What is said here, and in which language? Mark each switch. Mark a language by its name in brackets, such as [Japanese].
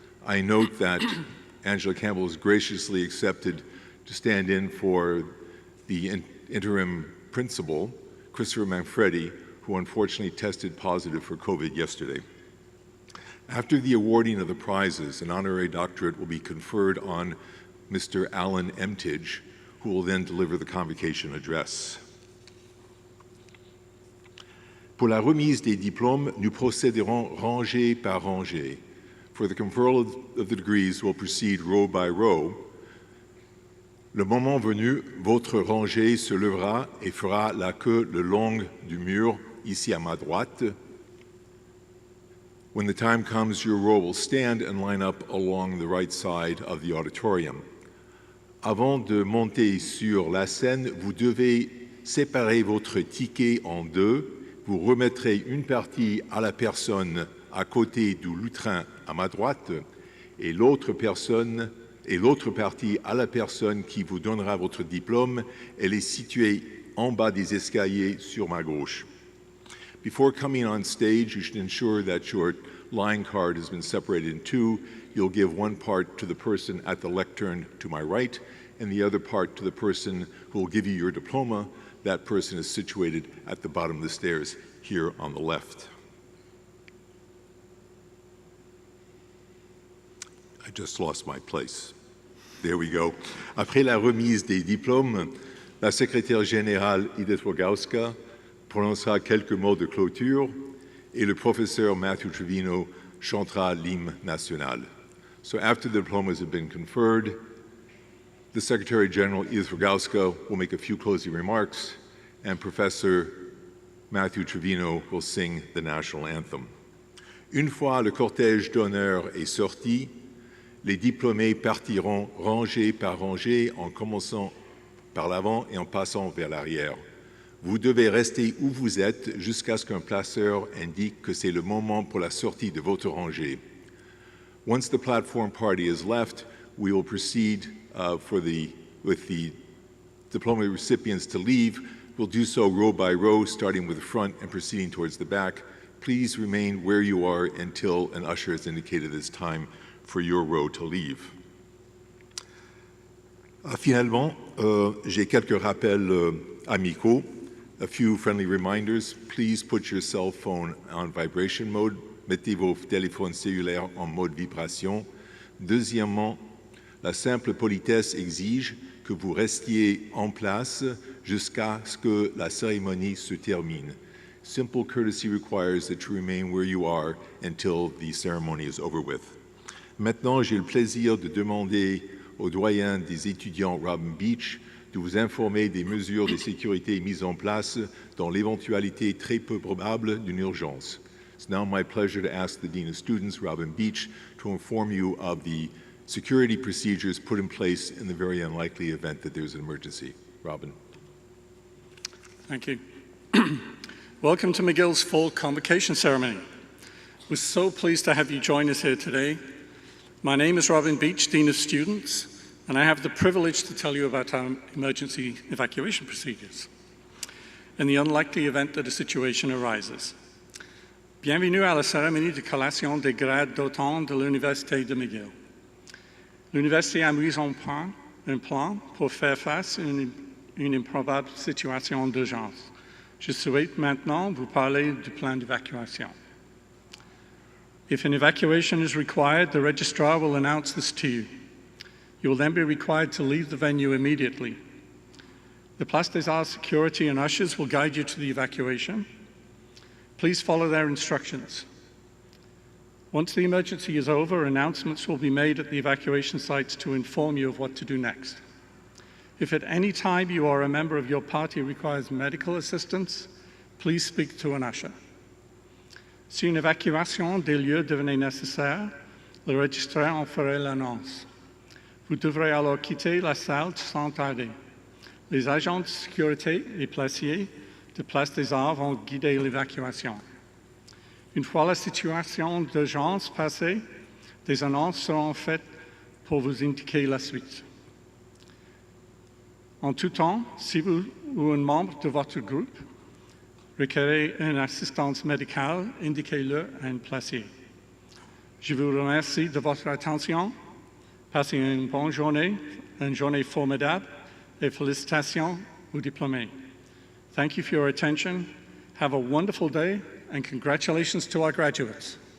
[English] I note that Angela Campbell has graciously accepted to stand in for the interim principal, Christopher Manfredi, who unfortunately tested positive for COVID yesterday. After the awarding of the prizes, an honorary doctorate will be conferred on Mr. Alan Emtage, who will then deliver the convocation address. [French] Pour la remise des diplômes, nous procéderons rangée par rangée. [English] For the conferral of the degrees, we'll proceed row by row. [French] Le moment venu, votre rangée se lèvera et fera la queue le long du mur, ici à ma droite. [English] When the time comes, your row will stand and line up along the right side of the auditorium. [French] Avant de monter sur la scène, vous devez séparer votre ticket en deux. Vous remettrez une partie à la personne à côté du lutrin à ma droite et l'autre partie à la personne qui vous donnera votre diplôme. Elle est située en bas des escaliers sur ma gauche. [English] Before coming on stage, you should ensure that your line card has been separated in two. You'll give one part to the person at the lectern to my right and the other part to the person who will give you your diploma. That person is situated at the bottom of the stairs here on the left. I just lost my place. There we go. [French] Après la remise des diplômes, la secrétaire générale Edith Rogowska prononcera quelques mots de clôture et le professeur Matthew Trevino chantera l'hymne national. [English] So after the diplomas have been conferred, the Secretary General Edith Rogowska will make a few closing remarks and Professor Matthew Trevino will sing the national anthem. [French] Une fois le cortège d'honneur est sorti, les diplômés partiront rangée par rangée en commençant par l'avant et en passant vers l'arrière. Vous devez rester où vous êtes jusqu'à ce qu'un placeur indique que c'est le moment pour la sortie de votre rangée. [English] Once the platform party is left, we will proceed with the diploma recipients to leave. We'll do so row by row, starting with the front and proceeding towards the back. Please remain where you are until an usher has indicated it's time for your row to leave. [French] Finalement, j'ai quelques rappels amicaux. [English] A few friendly reminders. Please put your cell phone on vibration mode. [French] Mettez vos téléphones cellulaires en mode vibration. Deuxièmement, la simple politesse exige que vous restiez en place jusqu'à ce que la cérémonie se termine. [English] Simple courtesy requires that you remain where you are until the ceremony is over with. [French] Maintenant, j'ai le plaisir de demander au doyen des étudiants Robin Beach de vous informer des mesures de sécurité mises en place dans l'éventualité très peu probable d'une urgence. [English] It's now my pleasure to ask the Dean of Students, Robin Beach, to inform you of the security procedures put in place in the very unlikely event that there's an emergency. Robin. Thank you. Welcome to McGill's fall convocation ceremony. We're so pleased to have you join us here today. My name is Robin Beach, Dean of Students, and I have the privilege to tell you about our emergency evacuation procedures in the unlikely event that a situation arises. [French] Bienvenue à la cérémonie de collation des grades d'automne de l'Université de McGill. L'Université a mis en point un plan pour faire face à une improbable situation d'urgence. Je souhaite maintenant vous parler du plan d'évacuation. [English] If an evacuation is required, the registrar will announce this to you. You will then be required to leave the venue immediately. The Place des Arts security and ushers will guide you to the evacuation. Please follow their instructions. Once the emergency is over, announcements will be made at the evacuation sites to inform you of what to do next. If at any time you or a member of your party requires medical assistance, please speak to an usher. [French] Si une évacuation des lieux devenait nécessaire, le registrar en ferait l'annonce. Vous devrez alors quitter la salle sans tarder. Les agents de sécurité et placiers de Place des Arts vont guider l'évacuation. Une fois la situation d'urgence passée, des annonces seront faites pour vous indiquer la suite. En tout temps, si vous ou un membre de votre groupe requérez une assistance médicale, indiquez-le à un placier. Je vous remercie de votre attention. Passez une bonne journée, une journée formidable, et félicitations aux diplômés. [English] Thank you for your attention. Have a wonderful day, and congratulations to our graduates.